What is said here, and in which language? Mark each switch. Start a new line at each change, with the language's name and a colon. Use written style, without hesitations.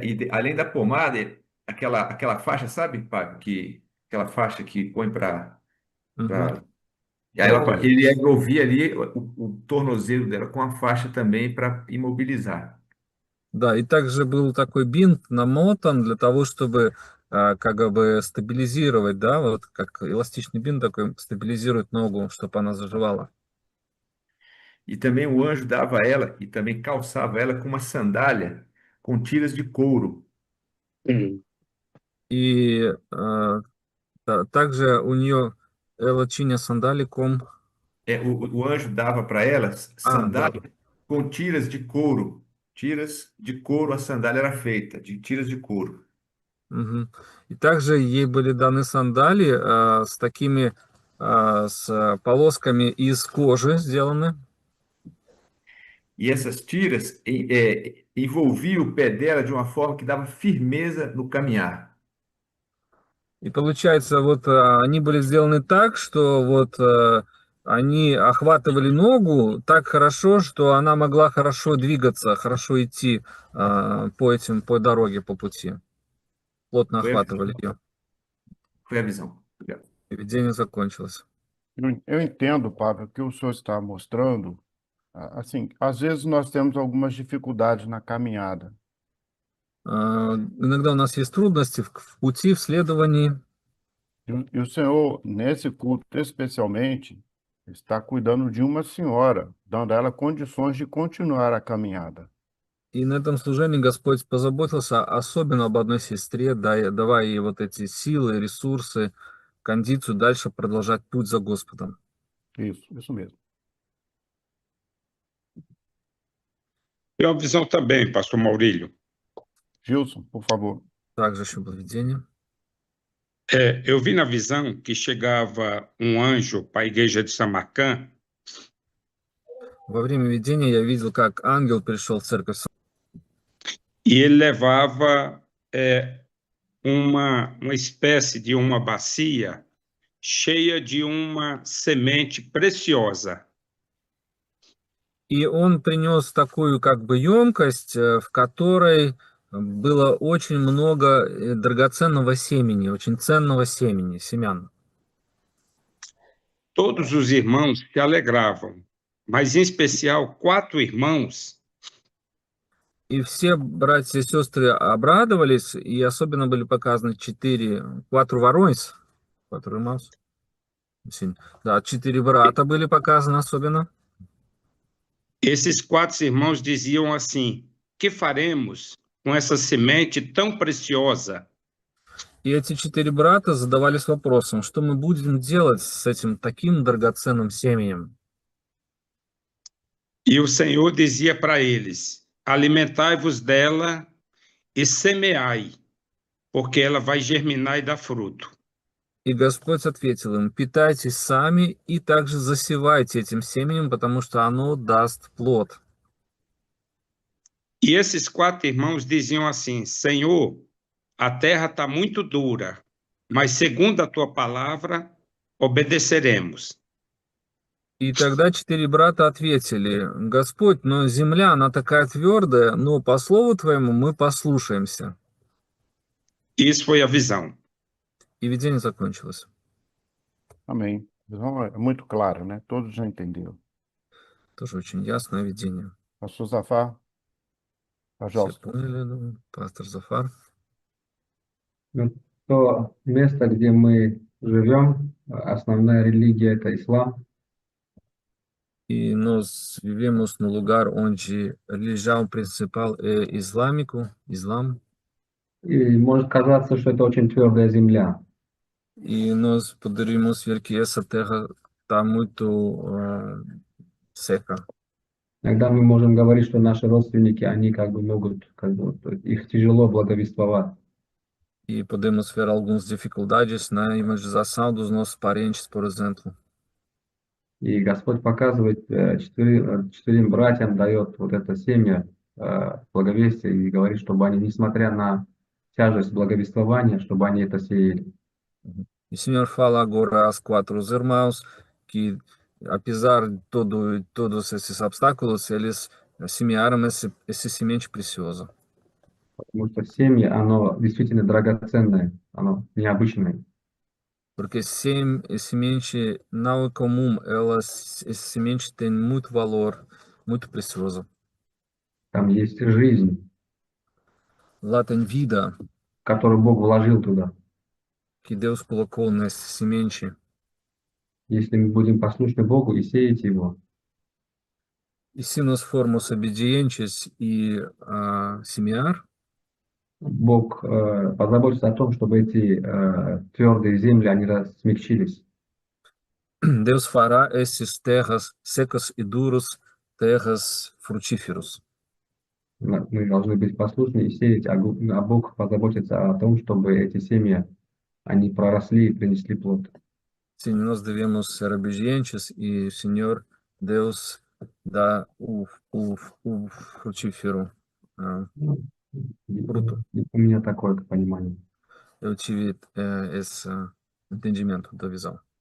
Portuguese: Além da pomada, aquela faixa, sabe, Fábio? Aquela faixa que põe para. Мгм. E aí ele envolvia ali o tornozelo dela com a faixa também para imobilizar.
Russian: Да, и также был такой бинт намотан для того, чтобы как бы стабилизировать, да, вот как эластичный бинт такой стабилизирует ногу, чтобы она заживала.
Portuguese: E também o anjo dava a ela e também calçava ela com uma sandália com tiras de couro.
Russian: И также у нее
Portuguese: ela tinha sandália com... O anjo dava para ela
Russian: да.
Portuguese: sandália com tiras de couro. Tiras de couro, a sandália era feita, de tiras de couro. Мгм.
Russian: И также ей были даны сандалии с такими с полосками из кожи сделаны.
Portuguese: E essas tiras envolviam o pé dela de uma forma que dava firmeza no caminhar.
Russian: И получается, вот они были сделаны так, что вот они охватывали ногу так хорошо, что она могла хорошо двигаться, хорошо идти по дороге, по пути. Плотно охватывали ее.
Portuguese: Foi a visão. Obrigado.
Russian: И видение закончилось.
Portuguese: Eu entendo, Pablo, que o senhor está mostrando. Assim, às vezes nós temos algumas dificuldades na caminhada.
Russian: Иногда у нас есть трудности в пути, в следовании.
Portuguese: E o senhor, nesse culto especialmente, está cuidando de uma senhora, dando a ela condições de continuar a caminhada.
Russian: И на этом служении Господь позаботился особенно об одной сестре, давая ей вот эти силы, ресурсы, кондицию дальше продолжать путь за Господом.
Portuguese: Isso mesmo. Tem uma visão também, pastor Maurílio. Gilson, por favor.
Russian: Также еще было видение.
Portuguese: Eu vi na visão que chegava um anjo para a igreja de Samarcã.
Russian: Во время видения я видел, как ангел пришел в церковь
Portuguese: e ele levava uma espécie de uma bacia cheia de uma semente preciosa.
Russian: и он принес такую как бы емкость, в которой было очень много драгоценного семени, очень ценного семени, семян.
Portuguese: Todos os irmãos se alegravam, mas em especial 4 irmãos
Russian: И все братья и сестры обрадовались, и особенно были показаны
Portuguese: quatro varões, quatro irmãos. Sim.
Russian: Да, 4 брата были показаны особенно.
Portuguese: Esses 4 irmãos diziam assim: que faremos com essa semente tão preciosa?
Russian: И эти 4 брата задавались вопросом, что мы будем делать с этим таким драгоценным семенем.
Portuguese: E o Senhor dizia para eles: alimentai-vos dela e semeai, porque ela vai germinar e dar fruto.
Russian: И Господь ответил им: питайтесь сами и также засевайте этим семенем, потому что оно даст плод.
Portuguese: E esses 4 irmãos diziam assim: Senhor, a terra está muito dura, mas segundo a tua palavra, obedeceremos.
Russian: И тогда 4 брата ответили: Господь, но земля, она такая твердая, но по слову Твоему мы послушаемся.
Portuguese: Isso foi a visão.
Russian: И видение закончилось.
Portuguese: Amém. Então, é muito claro, né? Todos já entenderam.
Russian: Тоже очень ясное видение.
Portuguese: Pastor Zafar,
Russian: Все pajós. поняли, думаю. Пастор Зафар. Ну, то место, где мы живем, основная религия — это ислам.
Portuguese: E nós vivemos no lugar onde a religião principal é islâmico, Islã,
Russian: И может казаться, что это очень твердая земля.
Portuguese: e nós poderíamos ver que essa terra está muito seca.
Russian: Иногда мы можем говорить, что наши родственники, они как бы могут, их тяжело благовествовать.
Portuguese: E podemos ver algumas dificuldades na evangelização dos nossos parentes, por exemplo.
Russian: И Господь показывает, четырем братьям дает вот это семя благовестия и говорит, чтобы они, несмотря на тяжесть благовествования, чтобы они это сеяли.
Portuguese: E o Senhor fala agora aos 4 irmãos que, apesar de todos esses obstáculos, eles semearam esse semente preciosa.
Russian: Потому что семя, оно действительно драгоценное, оно необычное.
Portuguese: Porque semente não é comum, esse semente tem muito valor, muito precioso.
Russian: Там есть жизнь,
Portuguese: Lá tem vida
Russian: которую Бог вложил туда.
Portuguese: que Deus colocou nessa semente.
Russian: Если мы будем послушны Богу и сеять его,
Portuguese: E se nós formos obedientes e semear,
Russian: Бог позаботится о том, чтобы эти твердые земли, они смягчились.
Portuguese: Deus fará esses terras secas e duras, terras frutíferas.
Russian: Мы должны быть послушны и сеять, а Бог позаботится о том, чтобы эти семьи, они проросли и принесли плод.
Portuguese: Sim, nós devemos ser obedientes e o Senhor, Deus, dá o frutífero fruto.
Russian: У меня такое понимание.
Portuguese: Eu tive esse entendimento da visão.